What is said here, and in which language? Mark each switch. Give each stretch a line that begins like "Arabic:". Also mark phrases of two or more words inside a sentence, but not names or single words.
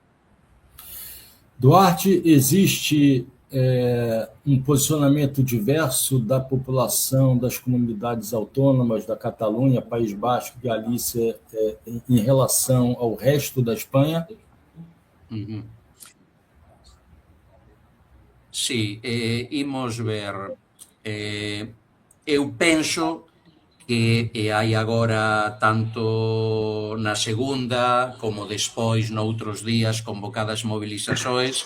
Portuguese: Duarte, existe um posicionamento diverso da população das comunidades autônomas da Catalunha, País Basco, Galícia, em relação ao resto da Espanha? Uhum.
Galician: Sí, imos ver. Eu penso que hai agora, tanto na segunda como despois noutros días, convocadas mobilizações.